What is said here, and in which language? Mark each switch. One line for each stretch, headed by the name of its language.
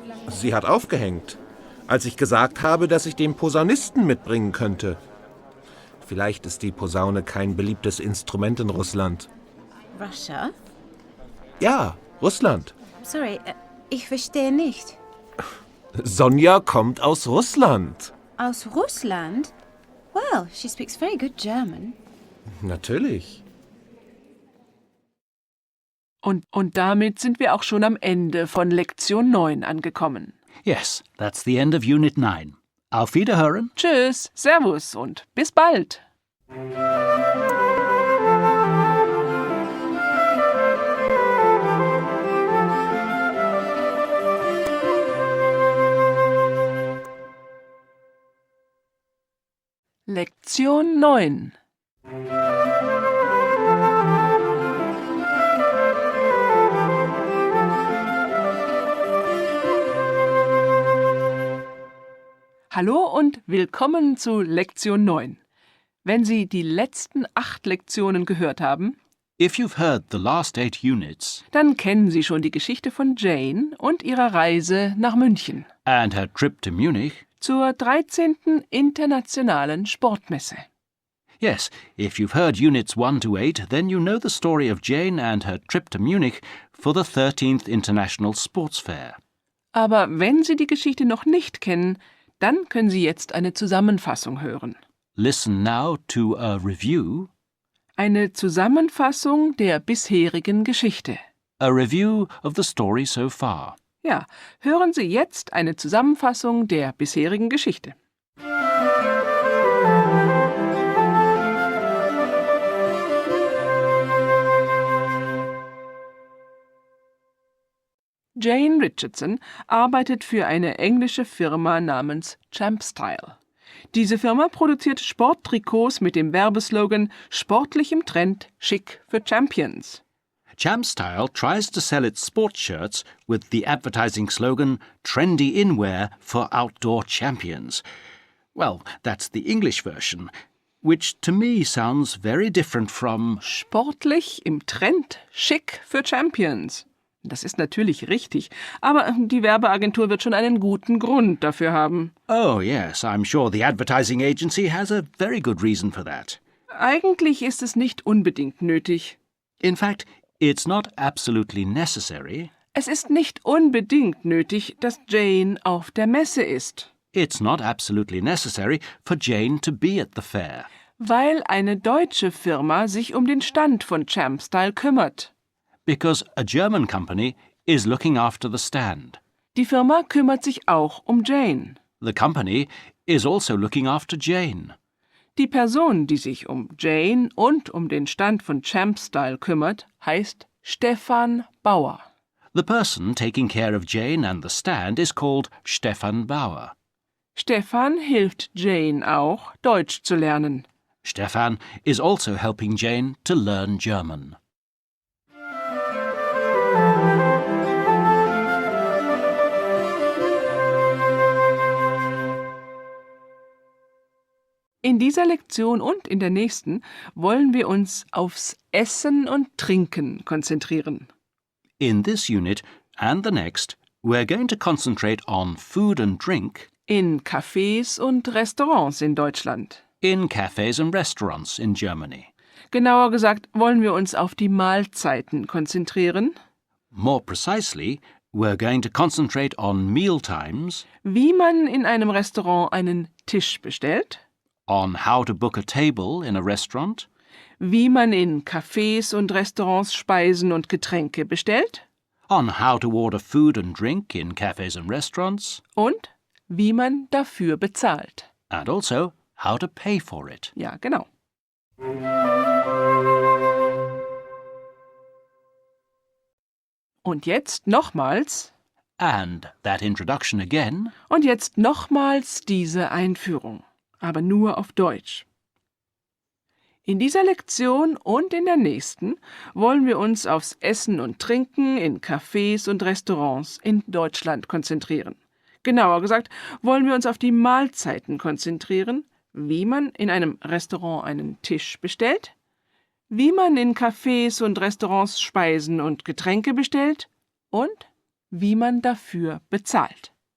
German: Sie hat aufgehängt, als ich gesagt habe, dass ich den Posaunisten mitbringen könnte. Vielleicht ist die Posaune kein beliebtes Instrument in Russland.
English: Russia?
German: Ja, Russland. Sorry, ich verstehe nicht. Sonja kommt aus Russland. Aus Russland?
English: Well, she speaks very good German.
German: Natürlich. Und damit sind wir auch schon am Ende von Lektion 9 angekommen.
English: Yes, that's the end of Unit 9.
German: Auf Wiederhören. Tschüss, Servus und bis bald. Lektion 9. Hallo und willkommen zu Lektion 9. Wenn Sie die letzten 8 Lektionen gehört haben,
English: If you've heard the last 8 units
German: dann kennen Sie schon die Geschichte von Jane und ihrer Reise nach München
English: and her trip to Munich,
German: zur 13. Internationalen Sportmesse.
English: yes, if you've heard Units 1 to 8, then you know the story of Jane and her trip to Munich for the 13th International Sports Fair.
German: Aber wenn Sie die Geschichte noch nicht kennen, dann können Sie jetzt eine Zusammenfassung hören.
English: Listen now to a review.
German: Eine Zusammenfassung der bisherigen Geschichte.
English: A review of the story so far.
German: Ja, hören Sie jetzt eine Zusammenfassung der bisherigen Geschichte. Jane Richardson arbeitet für eine englische Firma namens Champstyle. Diese Firma produziert Sporttrikots mit dem Werbeslogan »Sportlich im Trend, schick für Champions«.
English: Champstyle tries to sell its sports shirts with the advertising slogan Trendy Inwear for Outdoor Champions. Well, that's the English version, which to me sounds very different from
German: Sportlich im Trend, schick für Champions. Das ist natürlich richtig, aber die Werbeagentur wird schon einen guten Grund dafür haben.
English: Oh, yes, I'm sure the advertising agency has a very good reason for that.
German: Eigentlich ist es nicht unbedingt nötig.
English: In fact, it's not absolutely necessary.
German: Es ist nicht unbedingt nötig, dass Jane auf der Messe ist,
English: It's not absolutely necessary for Jane to be at the fair,
German: weil eine deutsche Firma sich um den Stand von Champstyle kümmert.
English: because a German company is looking after the stand.
German: Die Firma kümmert sich auch um Jane.
English: The company is also looking after Jane.
German: Die Person, die sich um Jane und um den Stand von Champstyle kümmert, heißt Stefan Bauer.
English: The person taking care of Jane and the stand is called Stefan Bauer.
German: Stefan hilft Jane auch, Deutsch zu lernen.
English: Stefan is also helping Jane to learn German.
German: In dieser Lektion und in der nächsten wollen wir uns aufs Essen und Trinken konzentrieren.
English: In this unit and the next, we're going to concentrate on food and drink
German: In Cafés und Restaurants in Deutschland.
English: in cafes and restaurants in Germany.
German: Genauer gesagt wollen wir uns auf die Mahlzeiten konzentrieren,
English: More precisely, we're going to concentrate on meal times,
German: wie man in einem Restaurant einen Tisch bestellt,
English: on how to book a table in a restaurant,
German: wie man in Cafés und Restaurants Speisen und Getränke bestellt
English: on how to order food and drink in cafes and restaurants,
German: und wie man dafür bezahlt.
English: and also how to pay for it.
German: Ja, genau. Und jetzt nochmals
English: And that introduction again.
German: und jetzt nochmals diese Einführung, aber nur auf Deutsch. In dieser Lektion und in der nächsten wollen wir uns aufs Essen und Trinken in Cafés und Restaurants in Deutschland konzentrieren. Genauer gesagt wollen wir uns auf die Mahlzeiten konzentrieren, wie man in einem Restaurant einen Tisch bestellt, wie man in Cafés und Restaurants Speisen und Getränke bestellt und wie man dafür bezahlt.